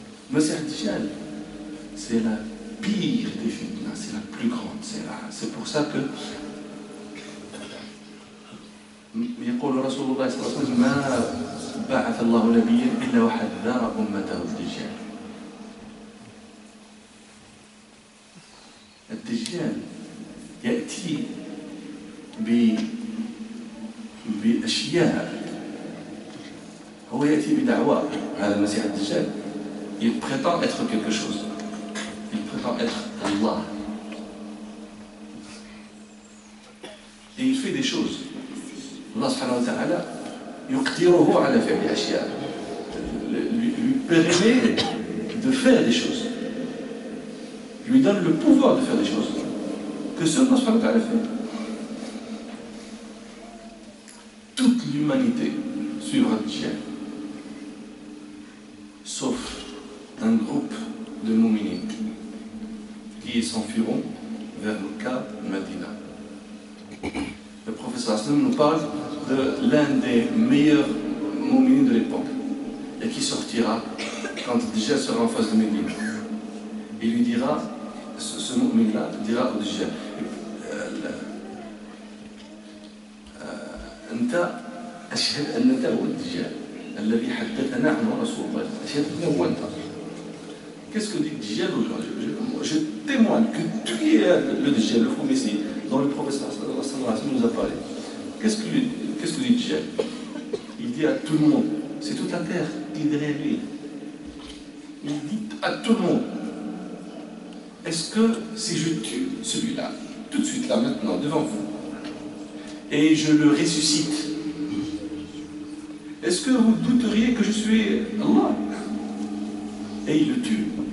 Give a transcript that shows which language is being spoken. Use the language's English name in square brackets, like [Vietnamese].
[French] Masih al-Dajjal, c'est la pire des fitnas, c'est la plus grande. C'est pour ça que [Arabic] يقول رسول الله صلى الله عليه وسلم ما بعث الله نبيا إلا وحذر أمته الدجال. الدجال يأتي بأشياء، هو يأتي بدعوى. هذا المسيح الدجال [French] il prétend être quelque chose. Il prétend être Allah. Et il fait des choses. [Arabic] Allah subhanahu wa ta'ala yuqtiruhu ala fi'li ashya. [French] Lui permet de faire des choses. Lui donne le pouvoir de faire des choses que seul Allah subhanahu wa ta'ala fait. Toute l'humanité suivra Dajjal, sauf un groupe de mouminin qui s'enfuiront vers Mecca, Medina. Le professeur Aslam nous parle de l'un des meilleurs mouminin de l'époque et qui sortira quand Dajjal sera en face de Médine. Il lui dira, ce mouminin-là dira au Dajjal, [Arabic] أنت أشهد أنك هو الدجال الذي حدثنا عنه رسول الله أشهد أنه هو أنت. [French] Qu'est-ce que dit Dajjal aujourd'hui? Je témoigne que tu es le Dajjal, le faux Messie, dont le prophète nous a parlé. Qu'est-ce que dit Dajjal? Il dit à tout le monde, c'est toute la terre qui est derrière lui. Il dit à tout le monde, est-ce que si je tue celui-là, tout de suite là, maintenant, devant vous, et je le ressuscite, est-ce que vous douteriez que je suis Allah? Et il le tue.